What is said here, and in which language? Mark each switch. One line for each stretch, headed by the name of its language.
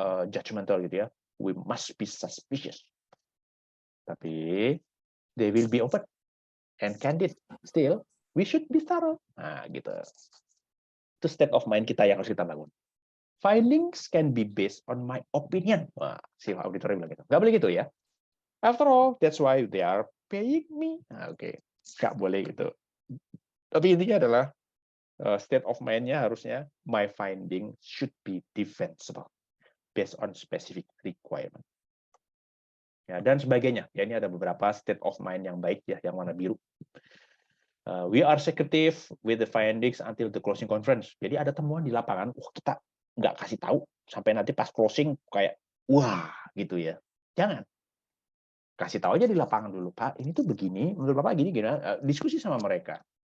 English: Judgmental gitu ya. We must be suspicious. Tapi they will be open and candid. Still, we should be thorough.
Indonesian: Nah, gitu. Itu state of mind kita yang harus kita bangun.
English: Findings can be based on my opinion.
Indonesian: Wah, si auditor bilang gitu. Nggak boleh gitu ya.
English: After all, that's why they are paying me.
Indonesian: Nah, oke. Nggak boleh gitu. Tapi intinya adalah state of mind-nya harusnya
English: my finding should be defensible based on specific requirement.
Indonesian: Ya, dan sebagainya. Ya, ini ada beberapa state of mind yang baik ya, yang warna biru.
English: We are secretive with the findings until the closing conference.
Indonesian: Jadi ada temuan di lapangan, kita nggak kasih tahu sampai nanti pas closing kayak wah gitu ya. Jangan. Kasih tahu aja di lapangan dulu, Pak. Ini tuh begini, menurut Bapak gini gimana? Diskusi sama mereka.